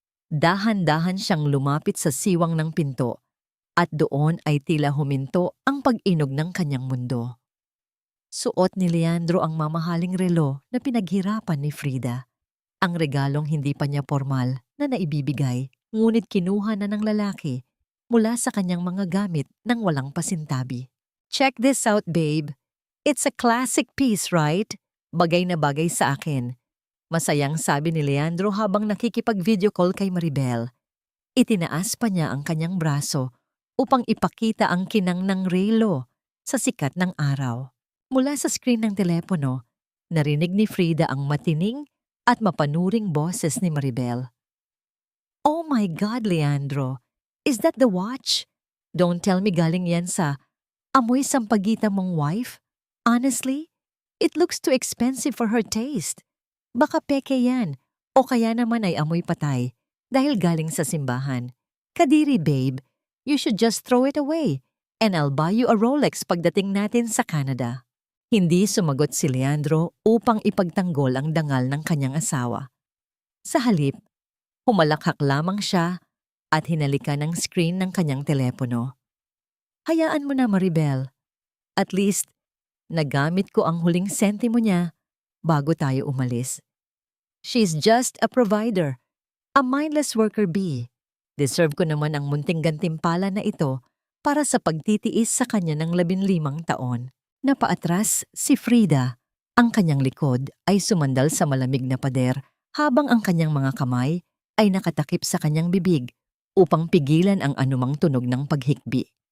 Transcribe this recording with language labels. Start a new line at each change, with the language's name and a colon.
Filipino: Dahan-dahan siyang lumapit sa siwang ng pinto at doon ay tila huminto ang pag-inog ng kanyang mundo. Suot ni Leandro ang mamahaling relo na pinaghirapan ni Frida. Ang regalong hindi pa niya formal na naibibigay, ngunit kinuha na ng lalaki mula sa kanyang mga gamit nang walang pasintabi.
English: Check this out, babe. It's a classic piece, right?
Filipino: Bagay na bagay sa akin. Masayang sabi ni Leandro habang nakikipag-video call kay Maribel. Itinaas pa niya ang kanyang braso upang ipakita ang kinang ng relo sa sikat ng araw. Mula sa screen ng telepono, narinig ni Frida ang matining at mapanuring boses ni Maribel.
English: Oh my God, Leandro! Is that the watch? Don't tell me
Filipino: galing yan sa amoy sampagita mong
English: wife? Honestly, it looks too expensive for her taste.
Filipino: Baka peke yan O kaya naman ay amoy patay dahil galing sa simbahan. Kadiri
English: babe, you should just throw it away and I'll buy you a Rolex
Filipino: pagdating natin sa Canada. Hindi sumagot si Leandro upang ipagtanggol ang dangal ng kanyang asawa. Sa halip, humalakhak lamang siya at hinalikan ang screen ng kanyang telepono. Hayaan mo na Maribel.
English: At least,
Filipino: nagamit ko ang huling sentimo niya bago tayo umalis.
English: She's just a provider, a mindless worker bee.
Filipino: Deserve ko naman ang munting gantimpala na ito para sa pagtitiis sa kanya ng 15 taon. Napaatras si Frida. Ang kanyang likod ay sumandal sa malamig na pader habang ang kanyang mga kamay ay nakatakip sa kanyang bibig upang pigilan ang anumang tunog ng paghikbi.